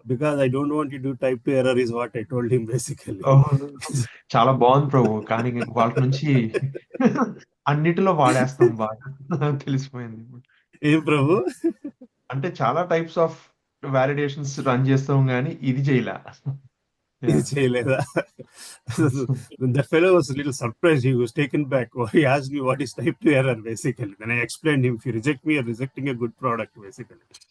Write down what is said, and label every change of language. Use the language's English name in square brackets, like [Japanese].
[English] Because I don't want you to do type 2 error, is what I told him, basically. [Telugu] చాలా బాగుంది ప్రభు, కానీ వాటి నుంచి అన్నిటిలో వాడేస్తాం బాగా. తెలిసిపోయింది. ఏం ప్రభు? అంటే చాలా [English] types of validations run [Telugu] చేస్తాం, కానీ ఇది చేయలే. ఇది [English] Yeah. [Telugu] చేయలేదా? [English] The fellow was a little surprised. He was taken back. He asked me what is type 2 error basically. Then I explained him, if you reject me, you're rejecting a good product basically.